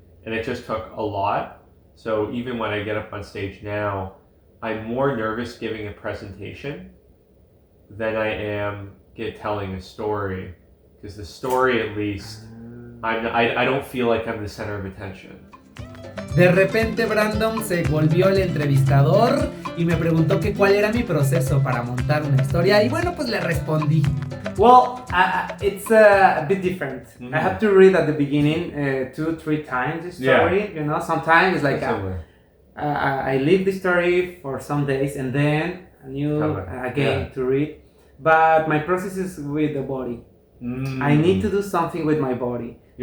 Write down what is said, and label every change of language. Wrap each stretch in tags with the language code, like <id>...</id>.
<en>And it just took a lot. So even when I get up on stage now, I'm more nervous giving a presentation than I am telling a story. Because the story, at least, I don't feel like I'm the center of attention.</en> <es>De repente Brandon se volvió el entrevistador y me preguntó que cuál era mi proceso para montar una historia y bueno, pues le respondí.</es> <en>Well, it's a bit different. I have to read at the beginning 2-3 times the story. You know, sometimes it's like I leave the story for some days and then again to read. But my process is with the body. I need to do something with my body.</en>